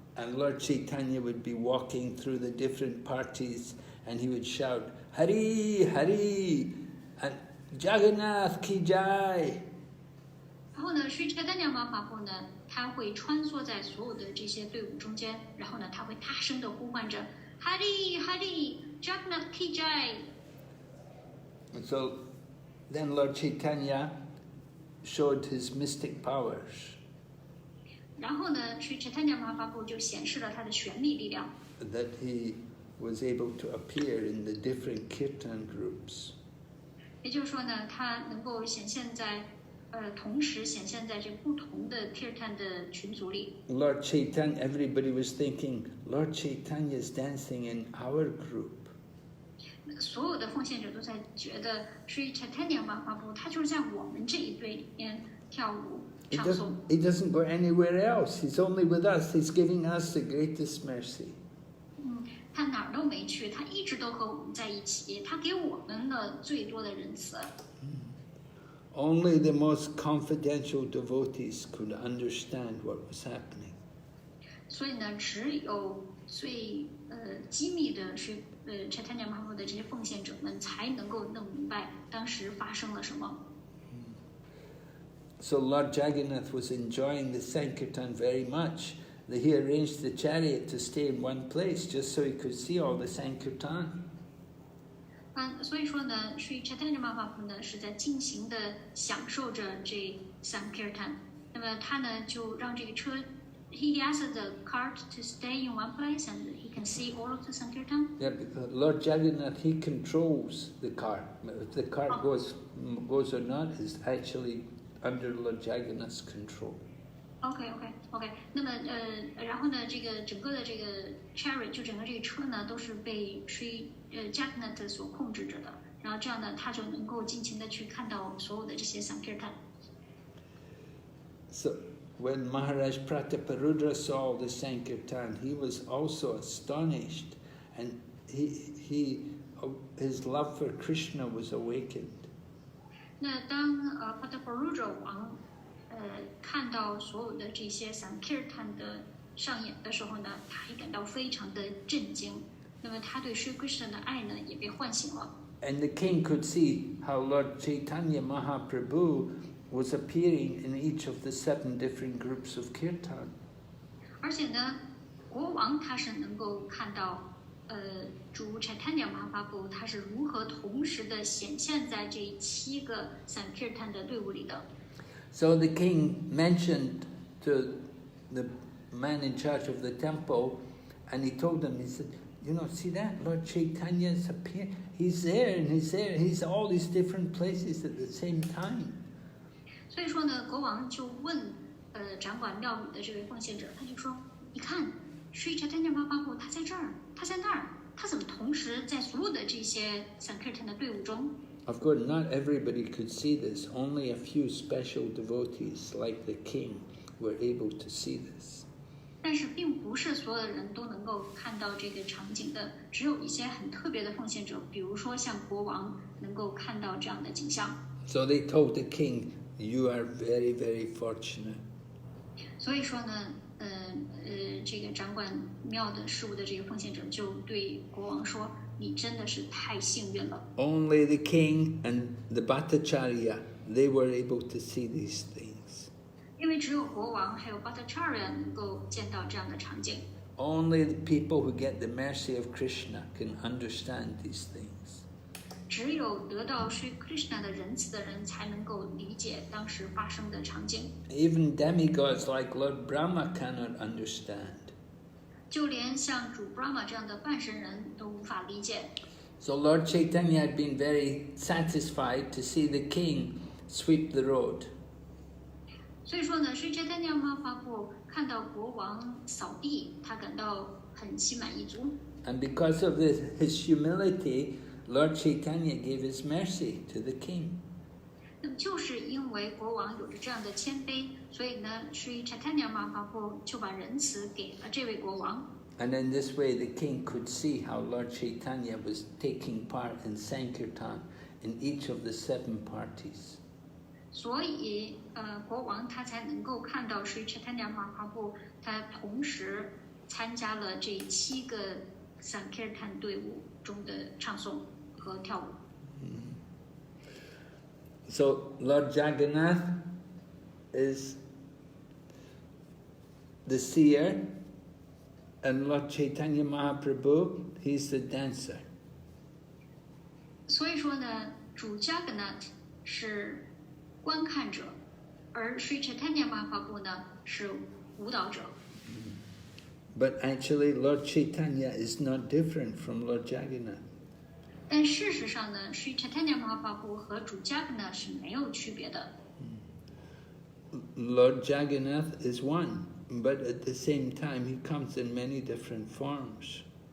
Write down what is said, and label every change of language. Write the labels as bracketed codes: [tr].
[en] And Lord Caitanya would be walking through the different parties, and he would shout, "Hari, Hari, and Jagannath ki jai." [zh] 然后呢，Sri Caitanya Mahaprabhu 呢，他会穿梭在所有的这些队伍中间，然后呢，他会大声的呼唤着 [hi] Hari Hari Jagannath ki jai. [en] And so then Lord Caitanya showed his mystic powers. [zh] 然后呢，Sri Chaitanya Mahaprabhu 就显示了他的玄秘力量。 [en] That he was able to appear in the different kirtan groups. [zh] 也就是说呢，他能够显现在，同时显现在这不同的 kirtan 的群组里。 [en] Lord Chaitanya, everybody was thinking, Lord Chaitanya is dancing in our group. [zh] 所有的奉献者都在觉得，Sri Chaitanya Mahaprabhu 他就是在我们这一队里面跳舞唱诵。 [en] He doesn't go anywhere else. He's only with us. He's giving us the greatest mercy. [zh] 他哪儿都没去，他一直都和我们在一起，他给我们了最多的仁慈。 [en] Only the most confidential devotees could understand what was happening. [zh] 所以呢，只有最机密的是Chaitanya Mahaprabhu 的这些奉献者们才能够弄明白当时发生了什么。 [en] So Lord Jagannath was enjoying the Sankirtan very much. He arranged the chariot to stay in one place just so he could see all the Sankirtan. [zh] 所以说呢，Sri Chaitanya Mahaprabhu 呢是在尽情的享受着这Sankirtan。那么他呢就让这个车 [en] ，he asked the cart to stay in one place and he can see all of the Sankirtan. Yeah, because Lord Jagannath, he controls the cart. If the cart goes or not is actually under Lord Jagannath's control. OK。 [zh] 那么然后呢，这个整个的这个 chariot 就整个这个车呢，都是被Sri Jagannath 所控制着的。然后这样呢，他就能够尽情的去看到所有的这些 Sankirtan。 [en] So when Maharaj Prataparudra saw the Sankirtan, he was also astonished, and his love for Krishna was awakened. [zh] 那当Prataparudra 王看到所有的这些 Sankirtan 的上演的时候呢，他也感到非常的震惊。那么他对 Sri Krishna 的爱呢，也被唤醒了。 [en] And the king could see how Lord Caitanya Mahaprabhu was appearing in each of the 7 different groups of kirtan. [zh] 而且呢，国王他是能够看到，主 Chaitanya Mahaprabhu 他是如何同时的显现在这7个 Sankirtan 的队伍里的。 [en] So the king mentioned to the man in charge of the temple, and he told him, he said, you know, see that? Lord Chaitanya's appear. He's there, and he's there. He's all these different places at the same time. [zh] 所以说呢，国王就问掌管庙宇的这位奉献者，他就说：“你看，Sri Chaitanya Mahaprabhu 他在这儿，他在那儿，他怎么同时在所有的这些 Sankirtan 的队伍中？” [en] Of course, not everybody could see this. Only a few special devotees, like the king, were able to see this. [zh] 但是并不是所有的人都能够看到这个场景的，只有一些很特别的奉献者，比如说像国王能够看到这样的景象。 [en] So they told the king, "You are very, very fortunate." [zh] 所以说呢，这个掌管庙的事务的这个奉献者就对国王说：“你真的是太幸运了。” [en] Only the king and the Bhattacharya, they were able to see these things. [zh] 因为只有国王还有 Bhattacharya 能够见到这样的场景。 [en] Only the people who get the mercy of Krishna can understand these things. [zh] 只有得到Sri Krishna 的仁慈的人才能够理解当时发生的场景。 [en] Even demigods like Lord Brahma cannot understand. [zh] 就连像主 Brahma 这样的半神人都无法理解。 [en] So Lord Chaitanya had been very satisfied to see the king sweep the road. [zh] 所以说呢，Sri Chaitanya Mahaprabhu 看到国王扫地，他感到很心满意足。 [en] And because of his humility, Lord Chaitanya gave his mercy to the king. [zh] 那么就是因为国王有着这样的谦卑，所以呢，Sri Chaitanya Mahaprabhu 就把仁慈给了这位国王。 [en] And in this way, the king could see how Lord Chaitanya was taking part in Sankirtan in each of the 7 parties. [zh] 所以，国王他才能够看到Sri Chaitanya Mahaprabhu 他同时参加了这7个 Sankirtan 队伍中的唱诵和跳舞。 [en] So Lord Jagannath is the seer, And Lord Caitanya Mahaprabhu, he's the dancer. [zh] 所以说呢，主 Jagannath 是观看者，而 Sri Chaitanya Mahaprabhu 呢是舞蹈者。 [en] But actually, Lord Caitanya is not different from Lord Jagannath. [zh] 但事实上呢 ，Sri Chaitanya Mahaprabhu 和主 Jagannath 是没有区别的。 [en] Lord Jagannath is one, but at the same time, he comes in many different forms.